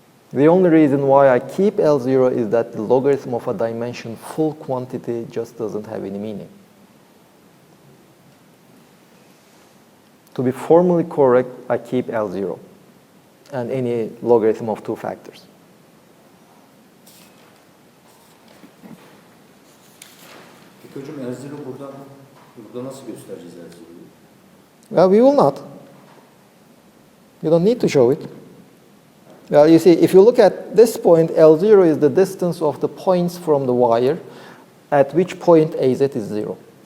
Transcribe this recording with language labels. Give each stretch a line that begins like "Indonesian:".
English: The only reason why I keep L0 is that the logarithm of a dimension full quantity just doesn't have any meaning. To be formally correct, I keep L0 and any logarithm of two factors.
Turkish: Peki hocam L0 burada nasıl göstereceğiz L0'yu?
English: Well, we will not. You don't need to show it. Well, you see, if you look at this point, L0 is the distance of the points from the wire, at which point AZ is 0.